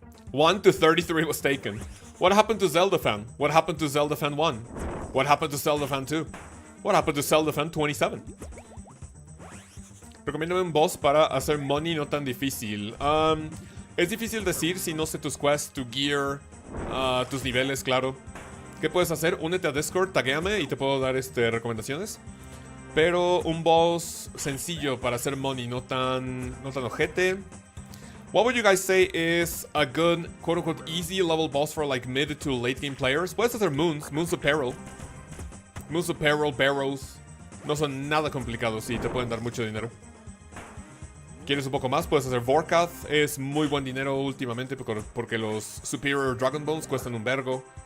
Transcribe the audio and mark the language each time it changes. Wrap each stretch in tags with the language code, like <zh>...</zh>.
<en>One to 33 was taken. What happened to Zelda Fan? What happened to Zelda Fan 1? What happened to Zelda Fan 2? What happened to Zelda Fan 27?</en> <es>Recomiéndame un boss para hacer money no tan difícil. Es difícil decir si no sé tus quests, tu gear, tus niveles, claro. ¿Qué puedes hacer? Únete a Discord, taguéame y te puedo dar recomendaciones. Pero un boss sencillo para hacer money, no tan ojete.</es> <en>What would you guys say is a good, quote-unquote, easy level boss for like mid to late game players?</en> <es>Puedes hacer Moons Apparel. Moons Apparel, Barrows. No son nada complicados y te pueden dar mucho dinero. ¿Quieres un poco más? Puedes hacer Vorkath. Es muy buen dinero últimamente porque los Superior Dragon Bones cuestan un vergo.</es>